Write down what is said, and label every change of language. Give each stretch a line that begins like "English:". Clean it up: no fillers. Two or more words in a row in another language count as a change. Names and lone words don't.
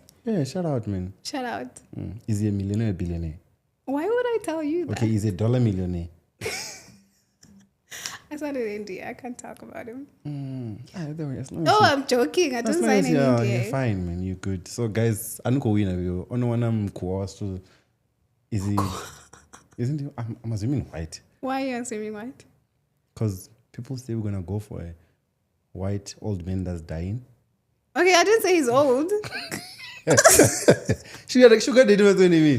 English: Yeah, shout out, man. Shout out. Is he a millionaire or billionaire? Why would I tell you that? Okay, is he a dollar millionaire? I started in India. I can't talk about him. Yeah, as long as Oh, you- I'm joking. I as didn't long sign as in you're India. fine, man. You're good. So, guys,
Venda: anuko wina vyo. Ono wana mkuwa.
English: Is he? Isn't he? I'm assuming white. Why are you answering white? Because people say we're gonna go for a white old man that's dying. Okay, I didn't say he's old. Sugar daddy was when me.